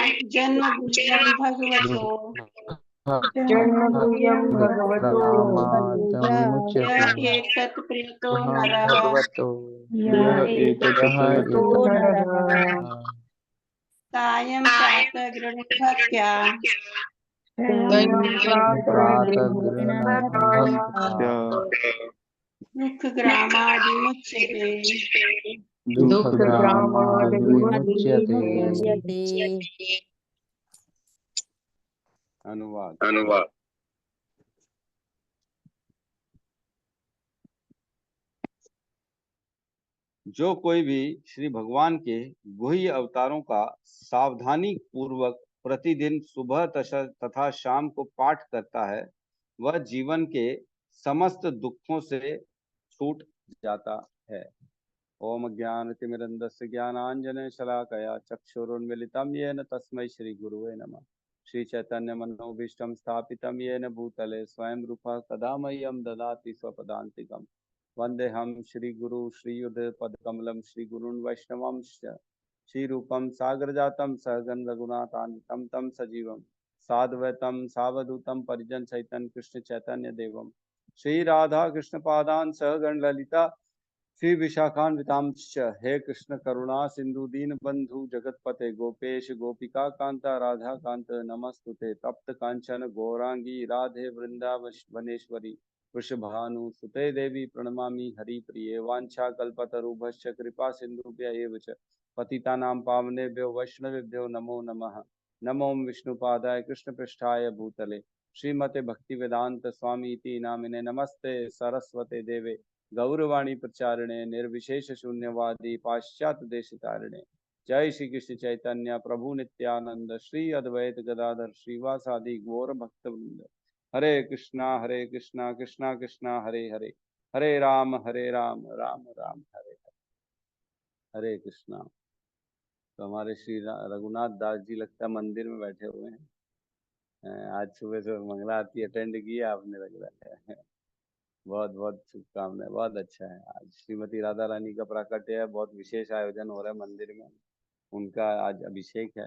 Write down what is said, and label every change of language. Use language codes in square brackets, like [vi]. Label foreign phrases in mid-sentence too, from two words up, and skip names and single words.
[sa] जन्म गुह्यम भगवतो यः एतत् प्रियतो नरः सायं प्रातः गृह्णभक्त्या दुःखग्रामात् विमुच्यते। दुःखग्रामाद् विमुच्यते। विमुच्यते। [hi] अनुवाद। जो कोई भी श्री भगवान के गुह्य अवतारों का सावधानी पूर्वक प्रतिदिन सुबह तथा शाम को पाठ करता है, वह जीवन के समस्त दुखों से छूट जाता है। [sa] ओम ज्ञानतिमिरन्धस्य ज्ञानाञ्जन शलाकया चक्षुरुन्मीलितं येन तस्मै श्री गुरुवे नमः। श्री चैतन्य मनोभीष्टं स्थापितं येन भूतले स्वयं रूपः कदा मह्यं ददाति स्वपदान्तिकम्। वन्देऽहं श्रीगुरु श्रीयुतपदकमलं श्रीगुरून् वैष्णवांश्च श्रीरूपं सागरजातं सहगण रघुनाथान्वितं तं सजीवं साद्वैतं सावधूतं परिजन सहितं कृष्ण चैतन्य देवं श्री राधा कृष्ण पादान् सहगण ललिता श्री विशाखान्वितांश्च। हे कृष्ण करुणा सिंधु दीन बंधु जगतपते गोपेश गोपिका कांता राधा कांत नमस्तुते। तप्त कांचन गौरांगी राधे वृंदावनेश्वरी वृषभानु सुते देवी प्रणमामि हरिप्रिये। वांछा कल्पतरुभ्यश्च कृपा सिन्धुभ्य एव च पतितानां पावनेभ्यो वैष्णवेभ्यो नमो नमः। नमो विष्णुपादाय कृष्णपृष्ठाय भूतले श्रीमते भक्तिवेदांत स्वामी इति नामिने। नमस्ते सरस्वते देवे गौरवाणी प्रचारिणे निर्विशेष शून्यवादी पाश्चात्य देशतारिणे। जय श्री कृष्ण चैतन्य प्रभु नित्यानंद श्री अद्वैत गदाधर श्रीवासादि गौर भक्तवृंद। हरे कृष्णा कृष्णा कृष्णा हरे हरे, हरे राम राम राम हरे हरे। हरे कृष्णा। [hi] तो हमारे श्री रघुनाथ दास जी लगता है मंदिर में बैठे हुए हैं। आज सुबह से मंगला आरती अटेंड किया आपने, लग रहा है। बहुत बहुत शुभकामनाएं, बहुत अच्छा है। आज श्रीमती राधा रानी का प्राकट्य है, बहुत विशेष आयोजन हो रहा है मंदिर में, उनका आज अभिषेक है।